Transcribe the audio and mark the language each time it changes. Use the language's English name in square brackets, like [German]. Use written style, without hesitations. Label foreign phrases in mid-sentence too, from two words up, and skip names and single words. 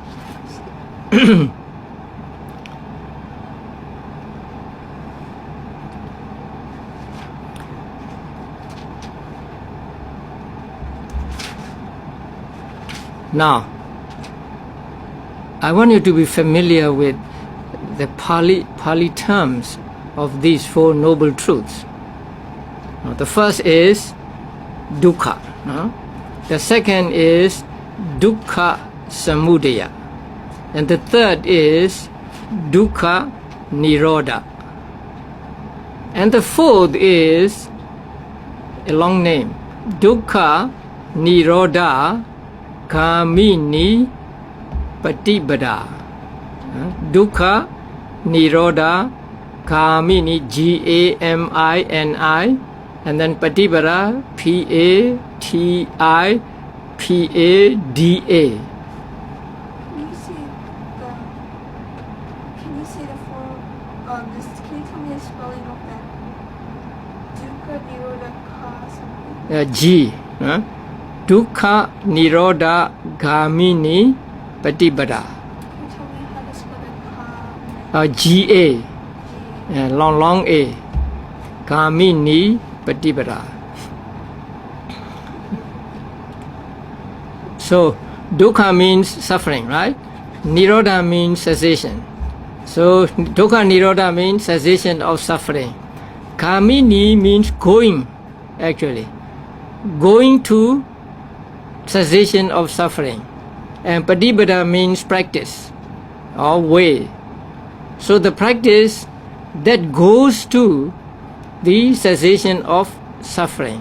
[English] Now, I want you to be familiar with the Pali terms of these four noble truths. The first is dukkha. The second is [Pali] dukkha samudaya. [English] And the third is [Pali] dukkha nirodha. [English] And the fourth is a long name, [Pali] dukkha nirodha gamini patipada. Dukkha nirodha gamini, Gamini, [English] and then [Pali] patipada, Patipada. [English] Can you say the full, this, can you tell me the spelling of that? [Pali] Dukkha Nirodha Ka something? [English] G. [Pali] Dukkha nirodha gamini patipada. [English] Can you tell me how to spell the Ka? GA. Long A. [Pali] Gamini patipada. [English] So dukkha means suffering, right? Nirodha means cessation. So [Pali] dukkha nirodha [English] means cessation of suffering. Gamini means going, actually. Going to cessation of suffering. And patipada means practice or way. So the practice that goes to the cessation of suffering.